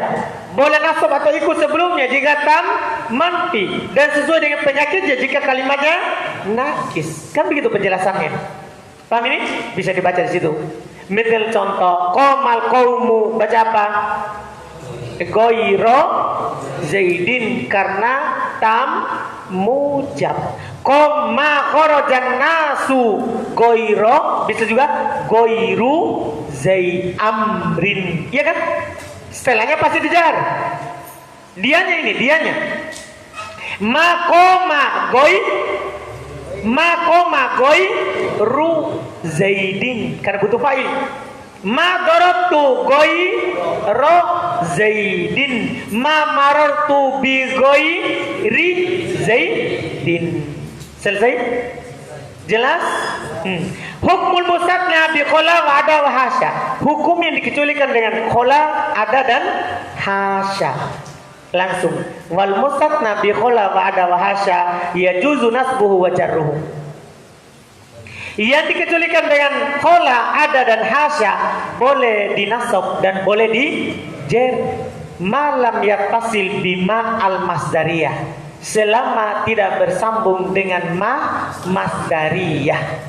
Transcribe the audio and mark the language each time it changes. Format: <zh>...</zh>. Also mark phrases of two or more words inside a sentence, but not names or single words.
<id>Boleh nasab atau ikut sebelumnya jika</id> <ar>تام منفي,</ar> <id>dan sesuai dengan penyakitnya jika kalimatnya nakis. Kan begitu penjelasannya. Paham ini? Bisa dibaca di situ. Misal contoh,</id> <ar>قام القوم,</ar> <id>baca apa?</id> <ar>غيرَ زيدٍ, karena تام موجب. قام خرج الناس غير,</ar> <id>bisa juga</id> <ar>غيرُ زيدٍ عمرٍو.</ar> <id>Iya kan? Setelahnya pasti dijar. Dianya ini, dianya.</id> <ar>ما قام غيرُ زيدٍ,</ar> <id>karena butuh fa'il.</id> <ar>ما ضربتُ غيرَ زيدٍ، ما مررتُ بغيرِ زيدٍ.</ar> <id>Selesai? Jelas?</id> <ar>حكم المستثنى بخلا وعدا وحاشا.</ar> <id>Hukum yang dikecualikan dengan khola, ada dan hasya. Langsung.</id> <ar>والمستثنى بخلا وعدا وحاشا يجوز نصبه وجره.</ar> <id>Yang dikecualikan dengan khola, ada dan hasya boleh dinasab dan boleh dijer.</id> <ar>ما لم يتصل بما المصدرية,</ar> <id>selama tidak bersambung dengan masdariyah.</id>